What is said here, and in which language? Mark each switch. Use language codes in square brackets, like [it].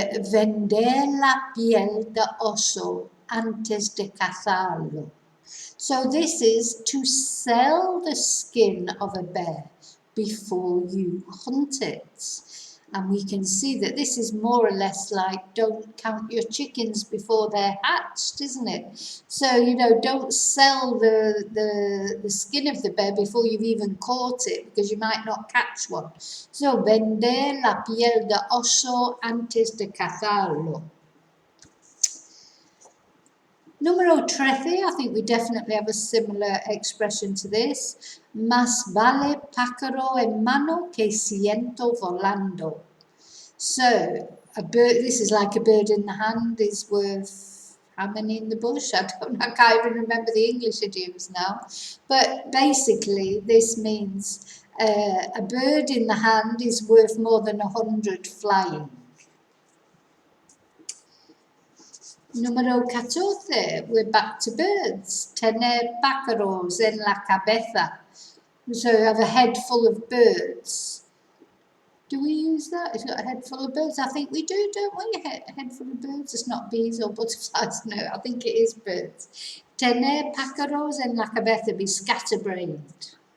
[es] Vender la piel de oso antes de cazarlo. [en] So this is to sell the skin of a bear before you hunt it. And we can see that this is more or less like don't count your chickens before they're hatched, isn't it? So, don't sell the skin of the bear before you've even caught it, because you might not catch one. So, [es] vender la piel de oso antes de cazarlo. Número 13, [en] I think we definitely have a similar expression to this. [es] Más vale pájaro en mano que ciento volando. [en] So, this is like a bird in the hand is worth how many in the bush? I can't even remember the English idioms now. But basically, this means a bird in the hand is worth more than 100 flying. [es] Número 14, [en] we're back to birds. [es] Tener pájaros en la cabeza. [en] So you have a head full of birds. Do we use that? It's got a head full of birds. I think we do, don't we? A head full of birds. It's not bees or butterflies. No, I think it is birds. [es] Tener pájaros en la cabeza, [en] be scatterbrained.